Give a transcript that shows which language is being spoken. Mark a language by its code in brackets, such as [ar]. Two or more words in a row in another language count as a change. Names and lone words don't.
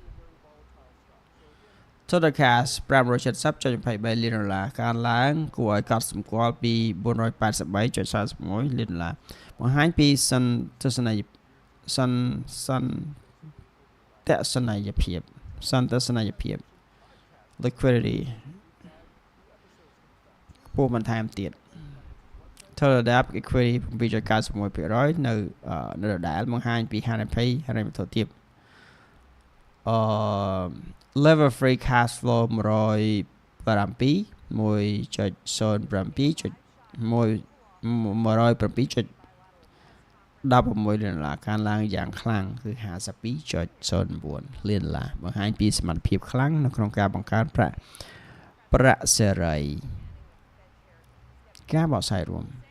[en] Total cash [km] 570.23 លាន$កើនឡើងគួរឲ្យកត់សម្គាល់ពី 483.41 លាន$បង្ហាញពីសន្ទស្សនយភាព liquidity ខ្ពស់បន្ថែមទៀត [en] Total debt equity [km] 7.91% នៅដដែលបង្ហាញពីហានិភ័យហិរញ្ញវត្ថុទាប [en] lever free cash flow [km] 107 1.07 16 លានដុល្លារការឡើងយ៉ាងខ្លាំងគឺ 52.09 លានដុល្លារបង្ហាញពីសមត្ថភាពខ្លាំងនៅក្នុងការបង្កើនប្រាក់សេរីការបកស្រាយរួម